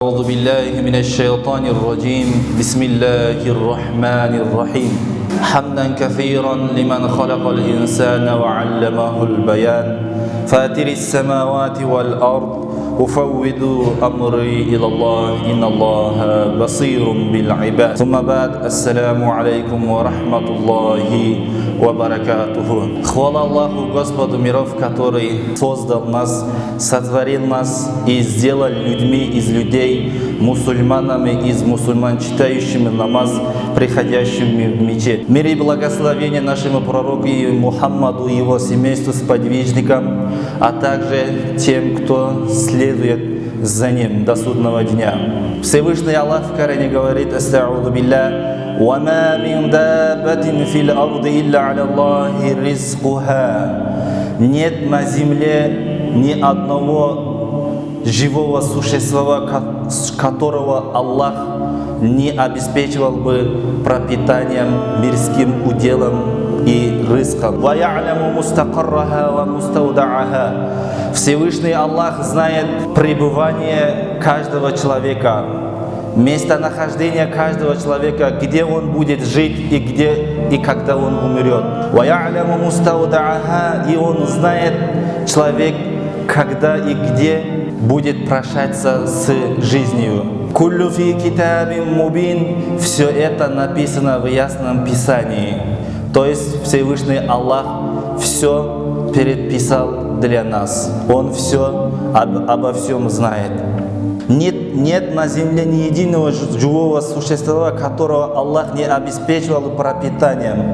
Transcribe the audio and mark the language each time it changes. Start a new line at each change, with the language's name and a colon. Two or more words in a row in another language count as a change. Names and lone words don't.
Arabic: بالله من الشيطان الرجيم بسم الله الرحمن الرحيم حمدا كثيرا لمن خلق الإنسان وعلمه البيان فاتر السماوات والأرض أفوض أمري إلى الله إن الله بصير بالعباد ثم بعد السلام عليكم ورحمة الله وبركاته.
Russian: Хвала Аллаху, Господу миров, который создал нас, сотворил нас и сделал людьми из людей, мусульманами из мусульман, читающими намаз, приходящими в мечеть. Мир и благословение нашему пророку Мухаммаду и его семейству, сподвижникам, а также тем, кто следует за ним до судного дня. Всевышний Аллах в Коране говорит:
Arabic: «أستعيذ بالله, وَمَا مِنْ دَابَّةٍ فِي الْأَرْضِ إِلَّا عَلَى اللَّهِ رِزْقُهَا».
Russian: Нет на земле ни одного живого существа, которого Аллах не обеспечивал бы пропитанием, мирским уделом и риском.
Arabic: وَيَعْلَمُ مُسْتَقَرَّهَا وَمُسْتَوْدَعَهَا.
Russian: Всевышний Аллах знает пребывание каждого человека, местонахождение каждого человека, где он будет жить и где и когда он умрет.
Arabic: وَيَعْلَمُ مُسْتَوْدَعَهَا.
Russian: И он знает человек, когда и где будет прощаться с жизнью.
Arabic: كُلُّ فِي كِتَابٍ مُبِينٍ.
Russian: Все это написано в ясном Писании. То есть Всевышний Аллах все предписал для нас. Он все обо всем знает. Нет на земле ни единого живого существа, которого Аллах не обеспечивал пропитанием.